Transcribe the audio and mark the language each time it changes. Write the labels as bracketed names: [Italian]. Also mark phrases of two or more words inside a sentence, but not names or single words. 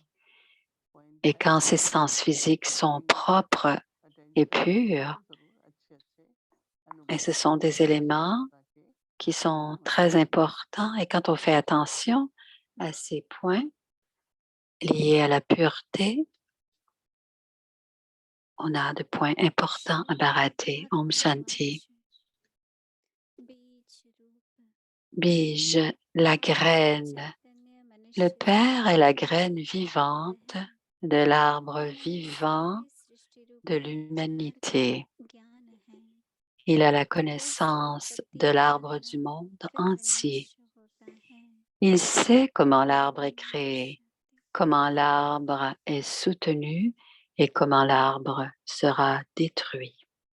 [French] Et quand ces sens physiques sont propres et purs, et ce sont des éléments qui sont très importants, et quand on fait attention à ces points liés à la pureté, on a de points importants à barater. [Hindi] Om Shanti. Bij, [French] la graine. Le Père est la graine vivante de l'arbre vivant de l'humanité. Il a la connaissance de l'arbre du monde entier. Il sait comment l'arbre est créé, comment l'arbre est soutenu et comment l'arbre sera détruit.